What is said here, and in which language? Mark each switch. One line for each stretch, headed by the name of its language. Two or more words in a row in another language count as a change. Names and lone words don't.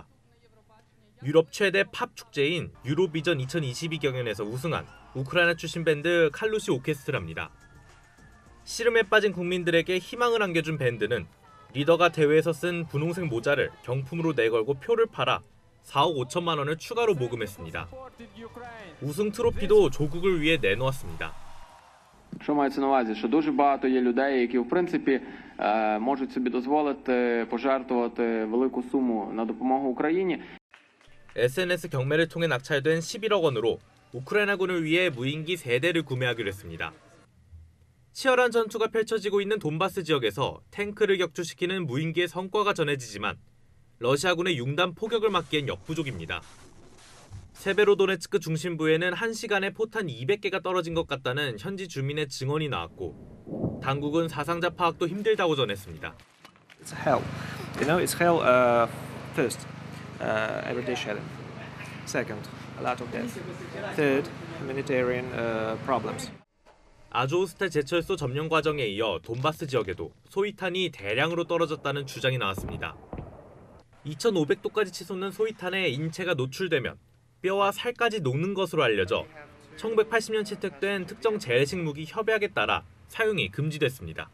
Korean: 유럽 최대 팝 축제인 유로비전 2022 경연에서 우승한 우크라이나 출신 밴드 칼루시 오케스트라입니다. 씨름에 빠진 국민들에게 희망을 안겨준 밴드는 리더가 대회에서 쓴 분홍색 모자를 경품으로 내걸고 표를 팔아 4억 5천만 원을 추가로 모금했습니다. 우승 트로피도 조국을 위해 내놓았습니다.
Ukrainian: Що мається на увазі? Що дуже багато є людей, які, в принципі, можуть собі дозволити пожертвувати велику суму на допомогу Україні.
Korean: SNS 경매를 통해 낙찰된 11억 원으로 우크라이나군을 위해 무인기 3대를 구매하기로 했습니다. 치열한 전투가 펼쳐지고 있는 돈바스 지역에서 탱크를 격추시키는 무인기의 성과가 전해지지만 러시아군의 융단 포격을 막기엔 역부족입니다. 세베로도네츠크 중심부에는 1시간에 포탄 200개가 떨어진 것 같다는 현지 주민의 증언이 나왔고 당국은 사상자 파악도 힘들다고 전했습니다.
English: It's hell. You know, Israel first, everyday shelling. Second, a lot of death. Third, humanitarian problems.
Korean: 아조스탈 제철소 점령 과정에 이어 돈바스 지역에도 소위탄이 대량으로 떨어졌다는 주장이 나왔습니다. 2,500도까지 치솟는 소위탄에 인체가 노출되면 뼈와 살까지 녹는 것으로 알려져 1980년 채택된 특정 재래식 무기 협약에 따라 사용이 금지됐습니다.